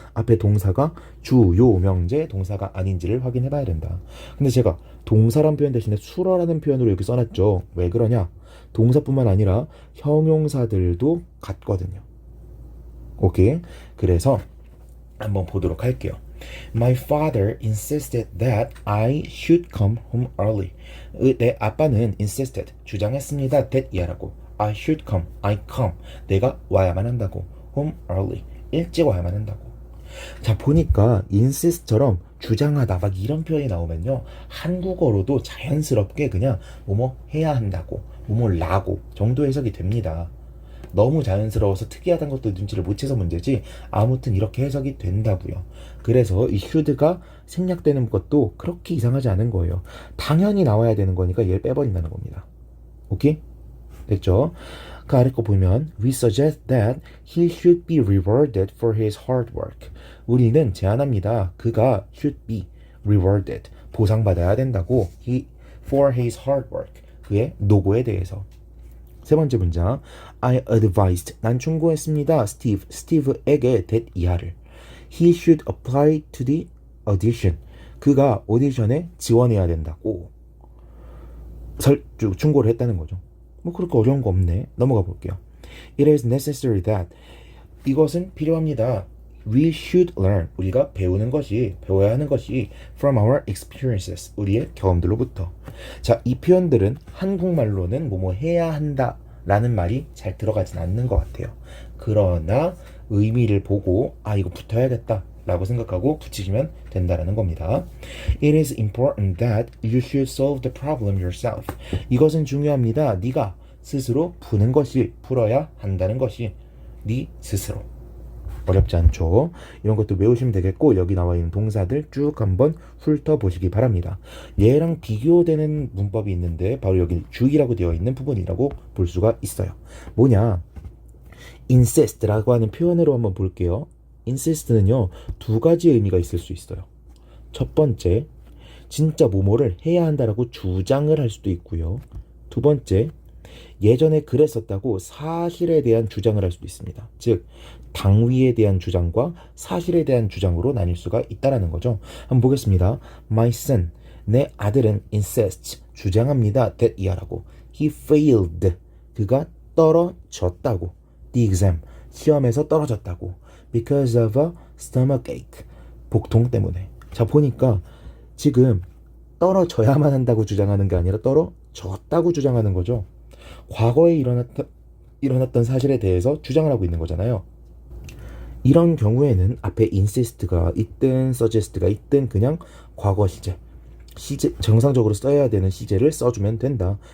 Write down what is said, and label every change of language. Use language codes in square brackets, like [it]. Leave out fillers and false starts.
[ko] 앞에 동사가 주요 명제 동사가 아닌지를 확인해 봐야 된다. 근데 제가 동사란 표현 대신에 수어라는 표현으로 이렇게 써놨죠. 왜 그러냐? 동사뿐만 아니라 형용사들도 같거든요. 오케이? 그래서 한번 보도록 할게요. [en] My father insisted that I should come home early. [ko] 내 아빠는 insisted, 주장했습니다. that 이하라고. [en] I should come, I come. [ko] 내가 와야만 한다고. [en] home early, [ko] 일찍 와야만 한다고. 자, 보니까 insist처럼 주장하다 막 이런 표현이 나오면요, 한국어로도 자연스럽게 그냥 뭐뭐 해야 한다고, 뭐뭐라고 정도 해석이 됩니다. 너무 자연스러워서 특이하다는 것도 눈치를 못 채서 문제지, 아무튼 이렇게 해석이 된다고요. 그래서 이 should가 생략되는 것도 그렇게 이상하지 않은 거예요. 당연히 나와야 되는 거니까 얘를 빼버린다는 겁니다. 오케이? 됐죠? 그 아래 거 보면 [en] We suggest that he should be rewarded for his hard work. [ko] 우리는 제안합니다. 그가 [en] should be rewarded, [ko] 보상받아야 된다고. [en] For his hard work, [ko] 그의 노고에 대해서. 세 번째 문장, [en] I advised, [ko] 난 충고했습니다. 스티브에게 that 이하를. [en] He should apply to the audition, [ko] 그가 오디션에 지원해야 된다고 충고를 했다는 거죠. 뭐 그렇게 어려운 거 없네. 넘어가 볼게요. [en] It is necessary that, [ko] 이것은 필요합니다. [en] We should learn, [ko] 우리가 배워야 하는 것이 [en] from our experiences, [ko] 우리의 경험들로부터. 자, 이 표현들은 한국말로는 뭐뭐 해야 한다 라는 말이 잘 들어가진 않는 것 같아요. 그러나 의미를 보고 이거 붙어야겠다 라고 생각하고 붙이시면 된다라는 겁니다. [en] It is important that you should solve the problem yourself. [ko] 이것은 중요합니다. 네가 스스로 풀어야 한다는 것이 네 스스로. 어렵지 않죠? 이런 것도 외우시면 되겠고, 여기 나와 있는 동사들 쭉 한번 훑어보시기 바랍니다. 얘랑 비교되는 문법이 있는데 바로 여기 주의라고 되어 있는 부분이라고 볼 수가 있어요. 뭐냐? insist라고 하는 표현으로 한번 볼게요. insist는요, 두 가지 의미가 있을 수 있어요. 첫 번째, 진짜 뭐뭐를 해야 한다라고 주장을 할 수도 있고요. 두 번째, 예전에 그랬었다고 사실에 대한 주장을 할 수도 있습니다. 즉, 당위에 대한 주장과 사실에 대한 주장으로 나뉠 수가 있다라는 거죠. 한번 보겠습니다. [en] My son, [ko] 내 아들은 insists, 주장합니다. that 이하라고. [en] He failed, [ko] 그가 떨어졌다고. [en] The exam, [ko] 시험에서 떨어졌다고. [en] Because of a stomachache, [ko] 복통 때문에. 자, 보니까 지금 떨어져야만 한다고 주장하는 게 아니라 떨어졌다고 주장하는 거죠. 과거에 일어났던 사실에 대해서 주장을 하고 있는 거잖아요. 이런 경우에는 앞에 insist가 있든 suggest가 있든 그냥 과거 시제 정상적으로 써야 되는 시제를 써주면 된다.